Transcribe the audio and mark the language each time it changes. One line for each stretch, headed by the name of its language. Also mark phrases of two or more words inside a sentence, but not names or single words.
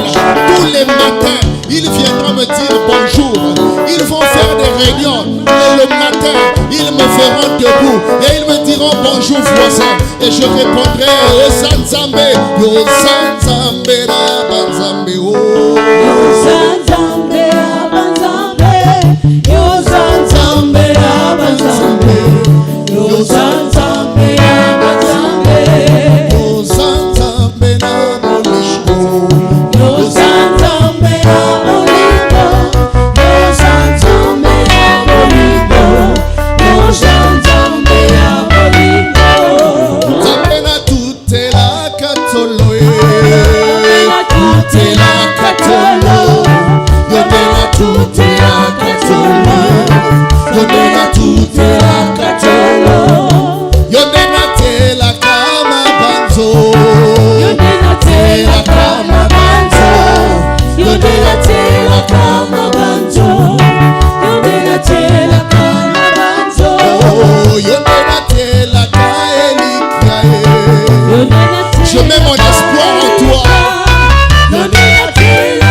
French: Tous les matins, ils viendront me dire bonjour. Ils vont faire des réunions. Et le matin, ils me verront debout. Et ils me diront bonjour voisin. Et je répondrai au Zanzambe.
Lingala: Yo Zanzambe la Banzambe. Oh. Yo Zanzambe la Banzambe. Yo Zanzambe la Banzambe. Yo Zanzambe la Banzambe. Yo Zanzambe la Bolisco. Yo Zanzambe la Bolisco. Yo Zanzambe la Bolisco. Yo Zanzambe la Bolisco. Zambe na
French: toute la katolo. Toute la katolo.
Lingala: Yo na
French: toute la katolo.
Lingala: Yo na
French: toute la katolo.
Lingala: Yo na tela kama banzo. Yo na tela kama banzo. Yo na tela kama banzo. Yo na tela kama banzo. Oh, yo na tela kaelikae.
French: Je mets mon espoir en toi.
Lingala: Yo na tela